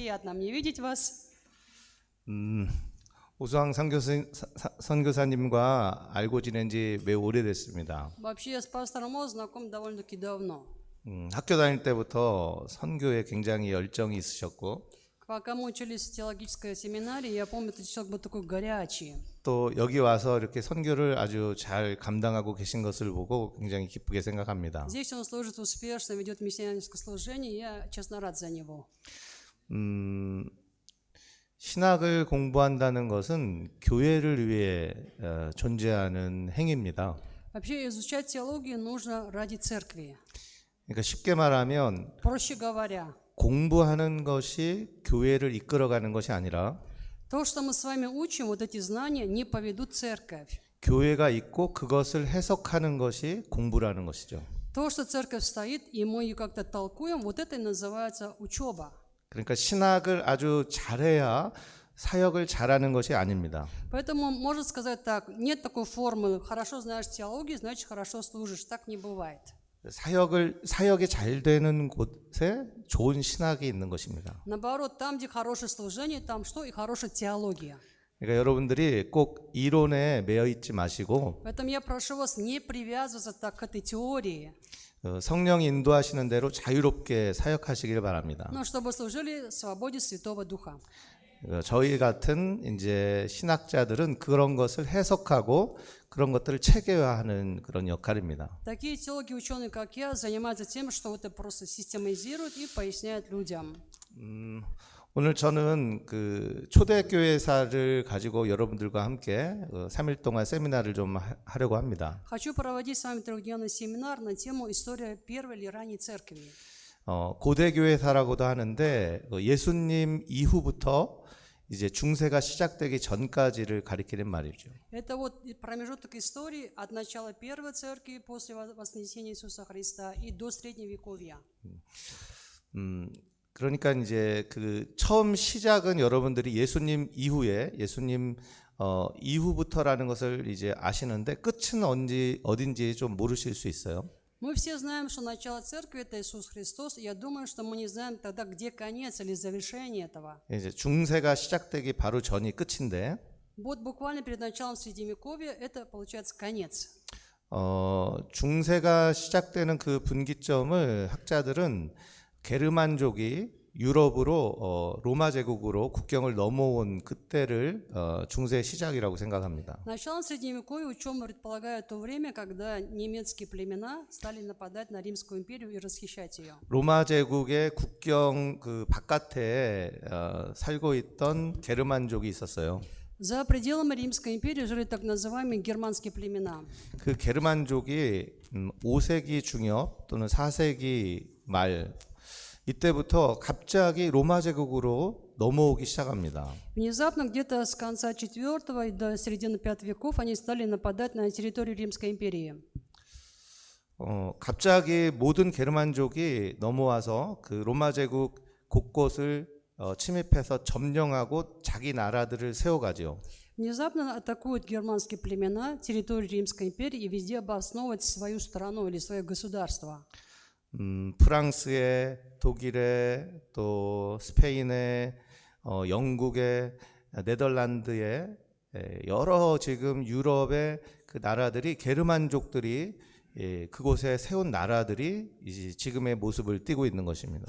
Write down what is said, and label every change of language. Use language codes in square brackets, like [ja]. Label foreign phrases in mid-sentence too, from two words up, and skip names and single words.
[ru] приятно мне видеть вас. [ko] 오수왕 선교사님과 알고 지낸 지 매우 오래됐습니다. [ru] Вообще я с пастором Мо знаком довольно-таки давно. [ko] 학교 다닐 때부터 선교에 굉장히 열정이 있으셨고 [ru] Пока мы учились в теологической семинарии, я помню, этот человек был такой горячий. [ko] 또 여기 와서 이렇게 선교를 아주 잘 감당하고 계신 것을 보고 굉장히 기쁘게 생각합니다. [ru] Здесь он служит успешно, ведет миссионерское служение, и я, честно, рад за него. [ko] 신학을 공부한다는 것은 교회를 위해 존재하는 행위입니다. [ru] Вообще изучать теологию нужно ради церкви. [ko] 그러니까 쉽게 말하면 [ru] Проще говоря, [ko] 공부하는 것이 교회를 이끌어가는 것이 아니라 [ru] то, что мы с вами учим, вот эти знания не поведут церковь. [ko] 교회가 있고 그것을 해석하는 것이 공부라는 것이죠. [ru] То, что церковь стоит, и мы ее как-то толкуем, вот это и называется учеба. [ko] 그러니까 신학을 아주 잘해야 사역을 잘하는 것이 아닙니다. [ru] Поэтому можно сказать так, нет такой формулы, хорошо знаешь теологию, значит хорошо служишь. Так не бывает. [ko] 사역이 잘 되는 곳에 좋은 신학이 있는 것입니다. [ru] Наоборот, там, где хорошее служение, там что? И хорошая теология. [ko] 그러니까 여러분들이 꼭 이론에 매여 있지 마시고 [ru] Поэтому я прошу вас не привязываться так к этой теории, [ko] 성령이 인도하시는 대로 자유롭게 사역하시길 바랍니다. [ru] но чтобы служили в свободе Святого Духа. [ko] 저희 같은 이제 신학자들은 그런 것을 해석하고 그런 것들을 체계화하는 그런 역할입니다. [ru] Такие теологи, ученые, как я, занимаются тем, что это просто систематизируют и поясняют людям. [ko] 오늘 저는 그 초대교회사를 가지고 여러분들과 함께 3일 동안 세미나를 좀 하려고 합니다. [ru] Хочу проводить с вами трехдневный семинар на тему «История первой или ранней церкви». [ko] 고대교회사라고도 하는데 예수님 이후부터 이제 중세가 시작되기 전까지를 가리키는 말이죠. [ru] Это вот промежуток истории от начала первой церкви после вознесения Иисуса Христа и до Средневековья. [ko] 그러니까 이제 그 처음 시작은 여러분들이 예수님 이후에 예수님 이후부터라는 것을 이제 아시는데 끝은 어딘지 좀 모르실 수 있어요. [ru] Мы все знаем, что начало церкви – это Иисус Христос. Я думаю, что мы не знаем тогда, где конец или завершение этого. [ko] 이제 중세가 시작되기 바로 전이 끝인데 [ru] Вот буквально перед началом Средневековья это получается конец. [ko] 중세가 시작되는 그 분기점을 학자들은 게르만족이 유럽으로 로마 제국으로 국경을 넘어온 그때를 중세의 시작이라고 생각합니다. [ru] Началом Средневековья ученые предполагают то время, когда немецкие племена стали нападать на Римскую империю и расхищать ее. [ko] 로마 제국의 국경 그 바깥에 살고 있던 게르만족이 있었어요. [ru] За пределами Римской империи жили так называемые германские племена. [ko] 그 게르만족이 5세기 중엽 또는 4세기 말 이때부터 갑자기 로마 제국으로 넘어오기 시작합니다. [ru] Внезапно, где-то с конца IV и до середины V веков, они стали нападать на территорию Римской империи. [ko] 갑자기 모든 게르만족이 넘어와서 그 로마 제국 곳곳을 침입해서 점령하고 자기 나라들을 세워가죠. [ru] Внезапно атакуют германские племена территорию Римской империи и везде обосновывают свою страну или свое государство. [ko] 프랑스의, 독일의, 또 스페인의, 영국의, 네덜란드의 여러 지금 유럽의 그 나라들이 게르만족들이 그곳에 세운 나라들이 이제 지금의 모습을 띠고 있는 것입니다.